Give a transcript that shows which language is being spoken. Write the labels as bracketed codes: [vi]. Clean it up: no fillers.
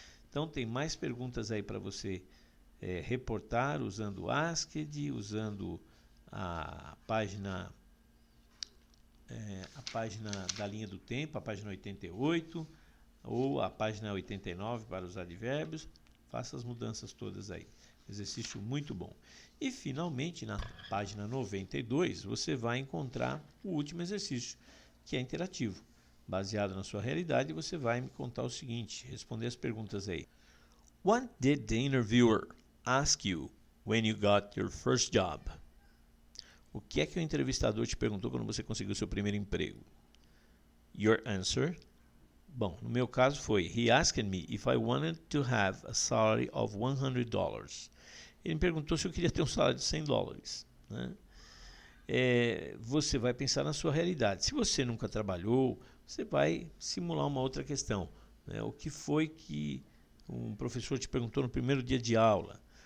[pt] Então tem mais perguntas aí para você reportar usando o asked, usando a página da linha do tempo, a página 88 ou a página 89 para os advérbios. Faça as mudanças todas aí. Exercício muito bom. E finalmente na página 92 você vai encontrar o último exercício, que é interativo. Baseado na sua realidade, você vai me contar o seguinte, responder as perguntas aí. [en] What did the interviewer ask you when you got your first job? [pt] O que é que o entrevistador te perguntou quando você conseguiu seu primeiro emprego? [en] Your answer? [pt] Bom, no meu caso foi: [en] He asked me if I wanted to have a salary of $100. [pt] Ele me perguntou se eu queria ter um salário de $100. Né? Você vai pensar na sua realidade. Se você nunca trabalhou, você vai simular uma outra questão. Né? O que foi que um professor te perguntou no primeiro dia de aula?